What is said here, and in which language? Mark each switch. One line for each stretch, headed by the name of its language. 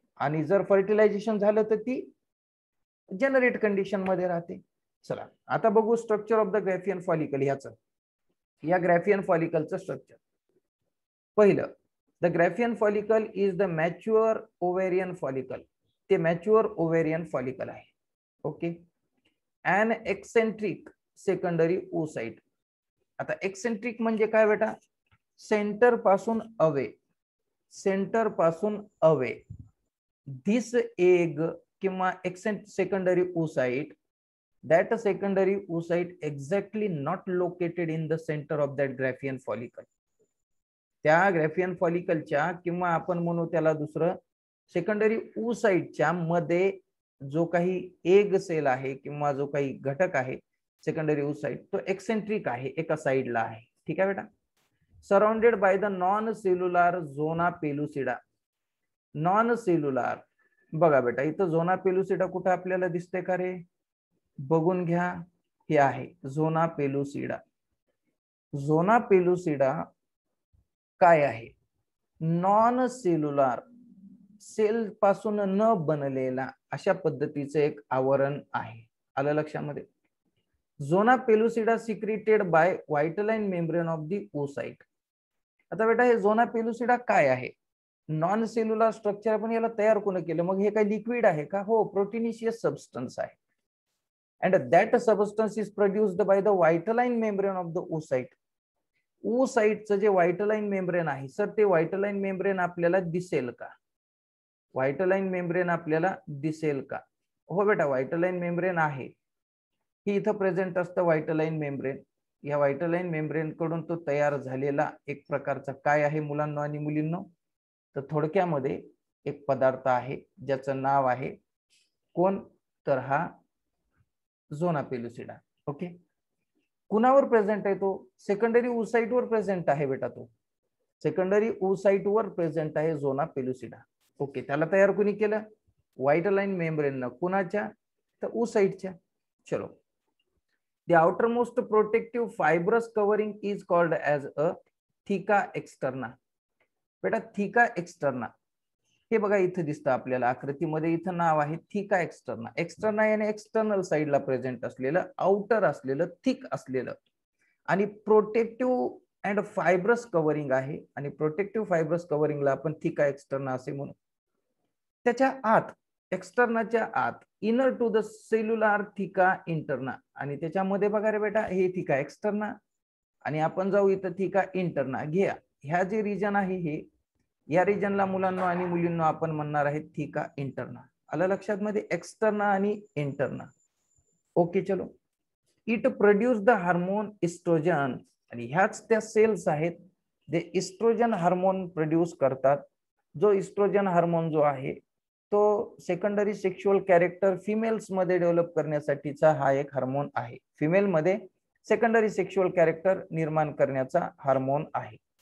Marathi: आणि जर फर्टिलायझेशन झालं तर ती जनरेट कंडिशन मध्ये राहते. चला आता बघू
English: Structure of the Graafian follicle.
Marathi: ह्याचं, या ग्रॅफियन फॉलिकलचं स्ट्रक्चर.
English: पहिलं, the Graafian follicle is the mature ovarian follicle.
Marathi: ते मॅच्युअर ओव्हेरियन फॉलिकल आहे. Okay.
English: An eccentric secondary oocyte.
Marathi: आता एक्सेंट्रिक म्हणजे काय बेटा? सेंटर पासून अवे, सेंटर पासून अवे.
English: This egg किंवा secondary oocyte, that secondary oocyte exactly not located in the center of that graphian follicle.
Marathi: त्या ग्रॅफियन फॉलिकलच्या किंवा आपण म्हणू त्याला दुसरं सेकंडरी oocyteच्या मध्ये जो काही एग सेल आहे किंवा जो काही घटक आहे सेकंडरी oocyte, तो एक्सेंट्रिक आहे, एका साइडला आहे. ठीक आहे बेटा.
English: Surrounded by the non cellular zona pellucida.
Marathi: Non cellular, बघा बेटा इथं झोना पेलुसिडा कुठं आपल्याला दिसते का रे? बघून घ्या, हे आहे झोना पेलुसिडा. झोना पेलुसिडा काय आहे? नॉन सेल्युलर, सेल पासून न बनलेला अशा पद्धतीचं एक आवरण आहे. आलं लक्षामध्ये?
English: Zona pellucida secreted by vitelline membrane of the oocyte.
Marathi: आता बेटा हे झोना पेलुसिडा काय आहे? नॉन सेल्युलर स्ट्रक्चर, पण याला तयार कोण केलं? मग हे काय लिक्विड आहे का? हो, प्रोटीनिशियस सबस्टन्स आहे.
English: and that substance is produced by the vitelline membrane of the oocyte.
Marathi: oocyteचं जे व्हाइटलाइन मेम्ब्रेन आहे सर, ते व्हाइटलाइन मेम्ब्रेन आपल्याला दिसेल का? व्हाइटलाइन मेम्ब्रेन आपल्याला दिसेल का? हो बेटा, व्हाइटलाइन मेम्ब्रेन आहे, ही इथं प्रेझेंट असतं व्हाइटलाइन मेम्ब्रेन. या व्हाइटलाइन मेम्ब्रेन कडून तो तयार झालेला एक प्रकारचा काय आहे मुलांनो आणि मुलींनो? तर थोडक्यामध्ये एक पदार्थ आहे ज्याचं नाव आहे कोण? तर हा झोना पेलुसिडा. ओके, कुणावर प्रेझेंट आहे तो? सेकंडरी oocyte वर प्रेझेंट आहे बेटा. तो सेकंडरी oocyte वर प्रेझेंट आहे झोना पेलुसिडा. ओके, त्याला तयार कुणी केलं? व्हाइटलाइन मेम्ब्रेन. कुणाच्या? तर oocyteच्या.
English: चलो, the outermost protective fibrous covering is called as a theca externa.
Marathi: बेटा थिका एक्सटर्ना हे बघा इथं दिसतं आपल्याला आकृतीमध्ये, इथं नाव आहे थिका एक्सटर्ना. एक्सटर्ना याने एक्सटर्नल साइडला प्रेझेंट असलेलं, आउटर असलेलं, थिक असलेलं आणि
English: protective and fibrous covering
Marathi: आहे. आणि प्रोटेक्टिव्ह फायब्रस कव्हरिंगला आपण थिका एक्सटर्ना असे म्हणू. त्याच्या आत, एक्सटर्नाच्या आत,
English: Inner to the cellular theca interna.
Marathi: आणि त्याच्यामध्ये बघा रे बेटा, हे थिका एक्सटर्ना आणि आपण जाऊ इथं थिका इंटरना. घ्या, ह्या जे रिजन आहे हे, या रिजनला मुलांना आणि मुलींना आपण म्हणणार आहे थिका इंटरना. आलं लक्षात मध्ये? एक्सटर्ना आणि इंटरना. ओके, चलो.
English: It produce the hormone oestrogen.
Marathi: आणि ह्याच त्या सेल्स आहेत जे इस्ट्रोजन हार्मोन प्रोड्यूस करतात. जो इस्ट्रोजन हार्मोन जो आहे तो सेकंडरी सेक्शुअल कॅरेक्टर फिमेल्स मध्ये डेव्हलप करण्यासाठीचा हा एक हार्मोन आहे. फिमेल मध्ये सेकंडरी सेक्शुअल कॅरेक्टर निर्माण करण्याचा हार्मोन आहे.